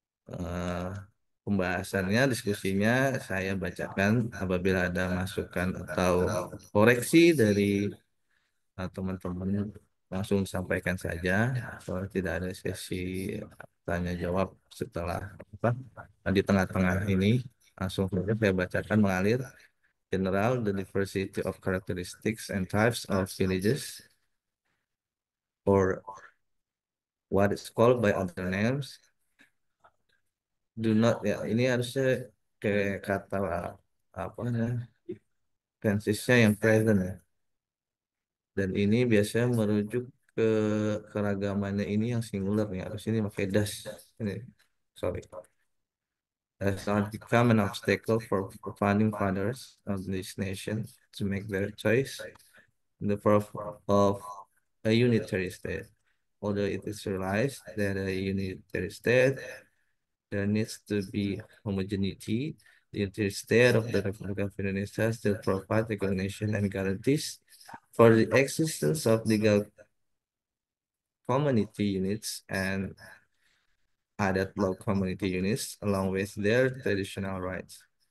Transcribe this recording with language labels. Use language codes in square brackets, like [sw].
[id] Eh, Pembahasannya, diskusinya saya bacakan apabila ada masukan atau koreksi dari teman-teman langsung sampaikan saja. Soalnya tidak ada sesi tanya jawab setelah apa di tengah-tengah ini, langsung saja saya bacakan mengalir. [en] General, the diversity of characteristics and types of villages or what is called by other names. Do not, [id] ya ini harusnya kayak kata apa ya, tensesnya yang present ya. Dan ini biasanya merujuk ke keragamannya ini yang singular ya. Harus ini pakai das. Ini, sorry. [en] Has not become an obstacle for founding fathers of this nation to make their choice in the form of a unitary state. Although it is realized that a unitary state there needs to be homogeneity, the unitary state of the Republic of Indonesia still provides recognition and guarantees for the existence of legal community units and added law community units along with their traditional rights.